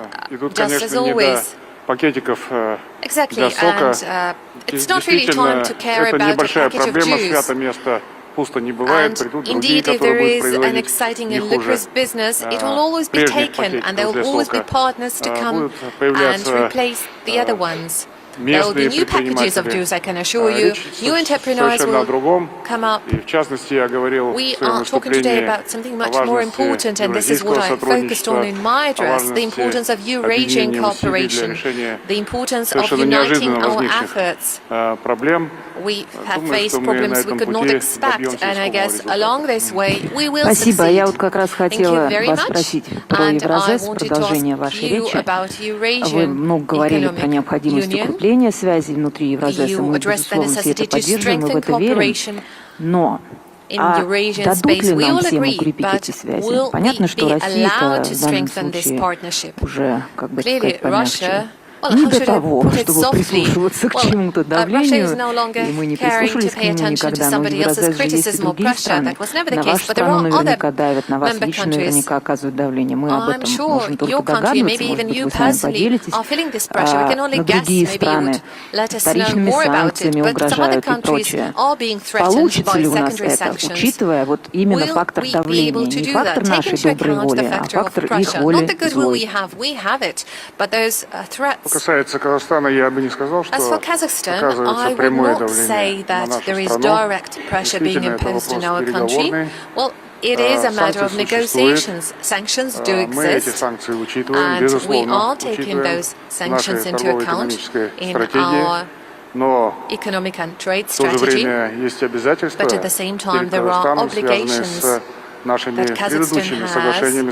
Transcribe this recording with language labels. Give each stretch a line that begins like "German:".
Russian: И тут, конечно, не до пакетиков для сока. Действительно, это небольшая проблема, свято место
English: Indeed, if there is an exciting and lucrative business, it will always be taken, and there will always be partners to come and replace the other ones. There will be new packages of juice, I can assure you. New entrepreneurs will come up. We are talking today about something much more important, and this is what I focused on in my address, the importance of Eurasian cooperation, the importance of uniting our efforts. We have faced problems we could not expect, and I guess along this way we will succeed.
Russian: Спасибо. Я вот как раз хотела вас
English: much.
Russian: спросить про Евразес, продолжение вашей речи. Вы много говорили про необходимость укрепления связей внутри Евразеса. Мы, безусловно, все это поддерживаем, мы в это верим. Но дадут ли нам всем укрепить эти связи? Понятно, что Россия-то в данном случае уже, как бы сказать, помягче. Не до того, чтобы прислушиваться к чему-то давлению, и мы не прислушались к нему никогда, но в Евразес же есть и другие страны. На вашу страну наверняка давят, на вас лично наверняка оказывают давление. Мы об этом можем только догадываться, может быть, вы с нами поделитесь. Но другие страны вторичными санкциями угрожают и прочее. Получится ли у нас это, учитывая вот именно фактор давления, не фактор нашей доброй воли, а фактор их воли злой? Касается Казахстана, я бы не сказал, что оказывается прямое давление на нашу страну. Действительно, это вопрос переговорный.
English: It is a matter of negotiations. Sanctions do exist, and we are taking those sanctions into account in our economic and trade strategy. But at the same time, there are obligations that Kazakhstan has.